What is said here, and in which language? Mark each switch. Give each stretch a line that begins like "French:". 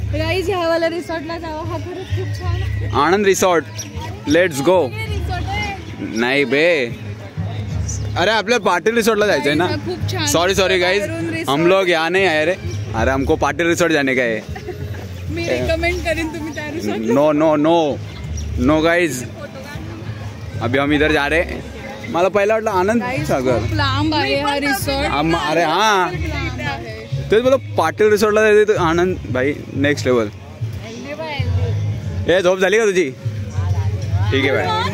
Marathi: Guys ह्या वाला रिसॉर्टला जावा, हा खरंच खूप छान आहे.
English: Anand resort, let's go.
Marathi: नाही बे, अरे आपल्या पाटिल रिसॉर्टला जायचं है ना.
Hindi: सॉरी गाइज, हम लोग यहाँ नहीं आए रे. अरे हमको पाटिल रिसॉर्ट जाने का है.
Marathi: मी रेकमेंड करेन तुम्ही त्या resort.
Hindi: No no no know guys, अभी हम इधर जा रहे हैं.
Marathi: मला पहिला वाटलं आनंद सागर लांब आहे हा रिसॉर्ट. अरे हाँ तेच बोला, पाटील रिसॉर्टला जायचं तर आनंद भाई नेक्स्ट लेवल. हे झोप झाली का तुझी? ठीक आहे भाई.